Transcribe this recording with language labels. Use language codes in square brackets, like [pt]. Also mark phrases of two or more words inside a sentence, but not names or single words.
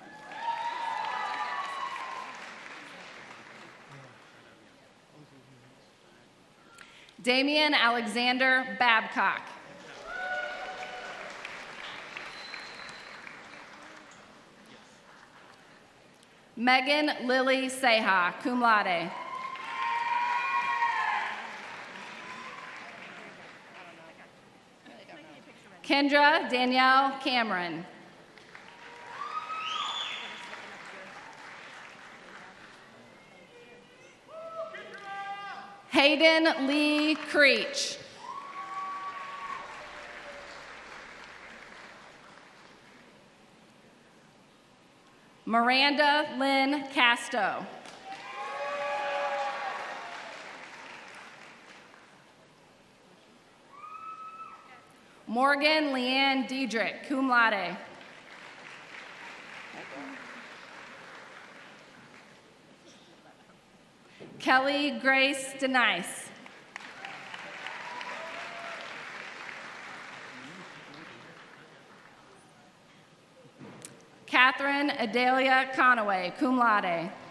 [en] Damian Alexander Babcock. Megan Lily Seha, [la] cum laude. [en] Kendra Danielle Cameron. Hayden Lee Creech. Miranda Lynn Casto. Morgan Leanne Diedrich, [la] cum laude. [en] Kelly Grace Denice. Catherine Adelia Conaway, [la] cum laude.